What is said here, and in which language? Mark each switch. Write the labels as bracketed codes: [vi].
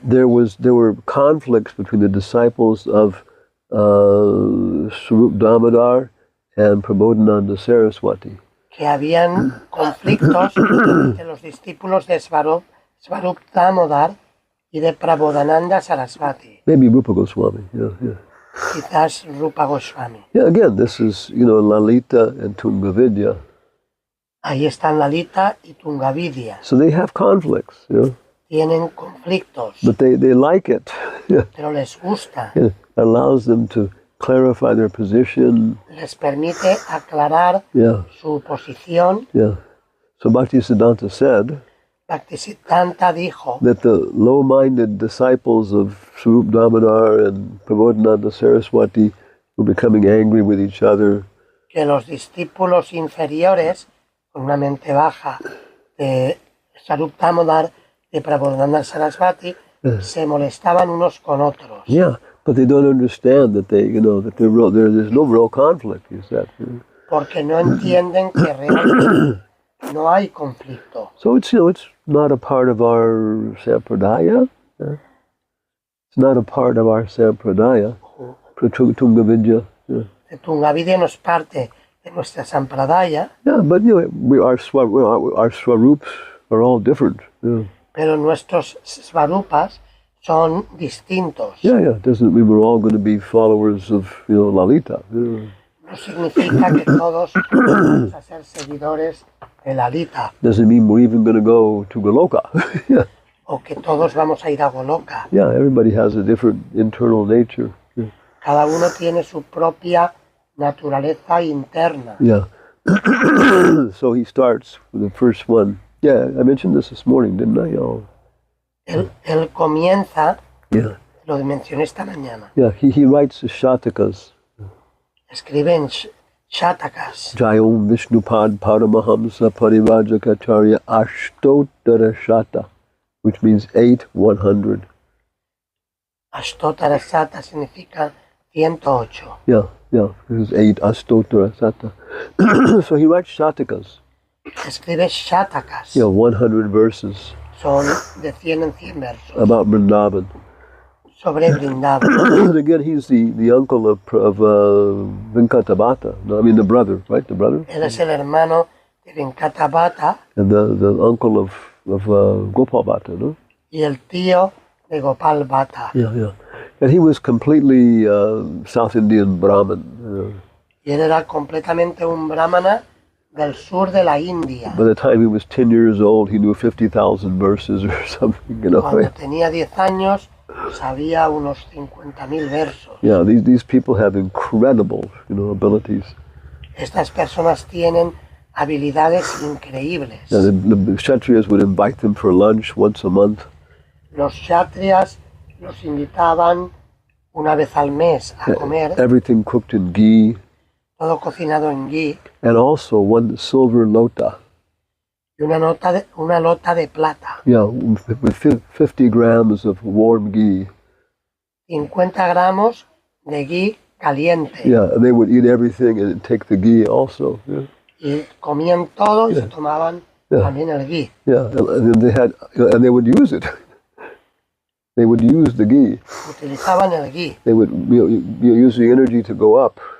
[en] there were conflicts between the disciples of Swarup Damodar and Prabodhananda Saraswati. [es] que habían conflictos entre los discípulos de Svarup Damodar y de Prabodhananda Sarasvati, [en] Maybe Rupa Goswami. Yeah. [es] quizás Rupa Goswami. [en] Yeah, again, this is, Lalita and Tungavidya. [es] Ahí están Lalita y Tungavidya. [en] So they have conflicts, [es] Tienen conflictos, [en] but they like it. Yeah. [es] pero les gusta. [en] It allows them to clarify their position. [es] Les permite aclarar [en] Yeah, [es] su posición. [en] yeah. So Bhaktisiddhanta said [es] Bhaktisiddhanta dijo [en] that the low-minded disciples of Swarup Damodar and Prabodhananda Saraswati were becoming angry with each other. [es] que los discípulos inferiores, con una mente baja, de Swarup Damodar, de Prabodhananda Sarasvati, se molestaban unos con otros. [en] Yeah, but they don't understand that there's no real conflict. Is that? [es] Porque no entienden que realmente no hay conflicto. [en] So it's not a part of our sampradaya. It's not a part of our sampradaya. Tungavidya. [es] De Tungavidya no es parte de nuestra sampradaya, [en] Yeah, but our swarups are all different. Yeah. [es] pero nuestros svarupas son distintos. [en] Yeah. It doesn't mean we're all going to be followers of Lalita. Yeah. [es] No significa que todos vamos a ser seguidores de Lalita [en] Doesn't mean we're even going to go to Goloka. Yeah. [es] o que todos vamos a ir a Goloka. [en] Yeah, everybody has a different internal nature. Yeah. [es] Cada uno tiene su propia naturaleza interna. [en] Yeah. So he starts with the first one. Yeah, I mentioned this morning, didn't I? Oh. [es] Él comienza, [en] Yeah. [es] lo mencioné esta mañana, [en] Yeah, he writes the Shatakas. [es] escribe en Shatakas. [sa] Jayom Vishnupad Paramahamsa Parivajakacharya Ashtotara Shata, [en] which means 100. [es] Ashtotara Sata significa 108. [en] Yeah, this is 8 Ashtotara Sata. So he writes Shatakas. [es] Escribe Shatakas. [en] 100 verses [es] Son de 100 en 100 versos [en] about Vrindavan. [es] sobre Vrindavan. [en] And again, he's the uncle of Venkatabhata. No, I mean the brother, right? The brother? [es] Él es el hermano de Venkatabhata [en] And the uncle of Gopal Bhatta, no? [es] y el tío de Gopal Bhatta. [en] Yeah. And he was completely South Indian Brahmin. [es] Y él era completamente un brahmana del sur de la India. [en] By the time he was 10 years old, he knew 50,000 verses or something, [es] Cuando tenía 10 años, sabía unos 50.000 versos. [en] Yeah, these people have incredible, abilities. [es] Estas personas tienen habilidades increíbles. [en] Yeah, the Kshatriyas would invite them for lunch once a month. [es] Los kshatriyas los invitaban una vez al mes a comer, [en] Everything cooked in ghee, [es] todo cocinado en ghee, [en] and also one silver lota. [es] y una lota de plata. [en] Yeah, with 50 grams of warm ghee. [es] 50 gramos de ghee caliente. [en] Yeah, and they would eat everything and take the ghee also. Yeah, [es] Y comían todo y se tomaban también el ghee. [en] yeah, and they would use it. They would use the ghee. [es] Utilizaban el ghee. [en] They would use the energy to go up.